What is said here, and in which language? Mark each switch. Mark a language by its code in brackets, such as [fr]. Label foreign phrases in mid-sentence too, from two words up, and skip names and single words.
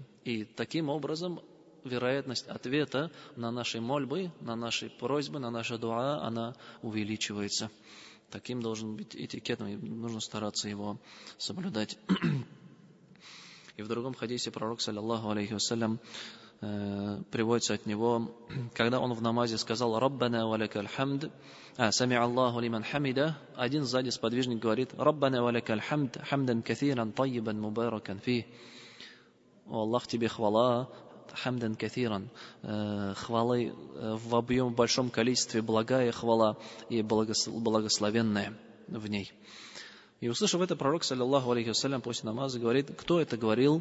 [ru] И таким образом вероятность ответа на наши мольбы, на наши просьбы, на наши дуа, она увеличивается. Таким должен быть этикет, и нужно стараться его соблюдать. И в другом хадисе пророк, [ar] صلى الله عليه وسلم, [ru] приводится от него, когда он в намазе сказал: [ar] «ربنا ولك الحمد», «سمع الله لمن حمده», [ru] один сзади сподвижник говорит: [ar] «ربنا ولك الحمد، حمدا كثيرا طيبا مباركا فيه». [ru] «О Аллах, Тебе хвала, [ar] حمدا كثيرا», [ru] хвалы в объем, в большом количестве, благая хвала и благословенная в ней. И услышав это, пророк, [ar] صلى الله عليه وسلم, [ru] после намаза говорит: «Кто это говорил?»